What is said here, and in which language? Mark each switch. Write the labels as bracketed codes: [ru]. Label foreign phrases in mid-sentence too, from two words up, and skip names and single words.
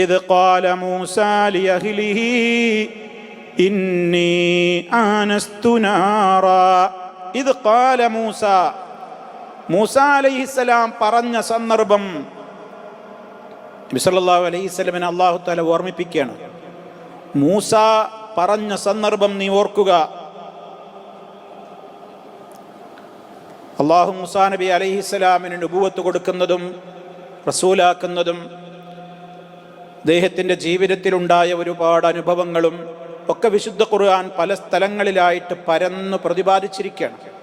[ar] إذ قال موسى لأهله إني آنست نارا إذ قال موسى [ml] മൂസ അലൈഹിസ്സലാം പറഞ്ഞ സന്ദർഭം നബി [ar] صلى الله عليه وسلم [ml] അല്ലാഹു തആല ഓർമ്മിപ്പിക്കുകയാണ്. മൂസ പറഞ്ഞ സന്ദർഭം നീ ഓർക്കുക. അല്ലാഹു മൂസാ നബി അലൈഹിസ്സലാമിന് നുബുവത്ത് കൊടുക്കുന്നതും റസൂലാക്കുന്നതും അദ്ദേഹത്തിൻ്റെ ജീവിതത്തിലുണ്ടായ ഒരുപാട് അനുഭവങ്ങളും ഒക്കെ വിശുദ്ധ ഖുർആൻ പല സ്ഥലങ്ങളിലായിട്ട് പരന്നു പ്രതിപാദിച്ചിരിക്കുകയാണ്.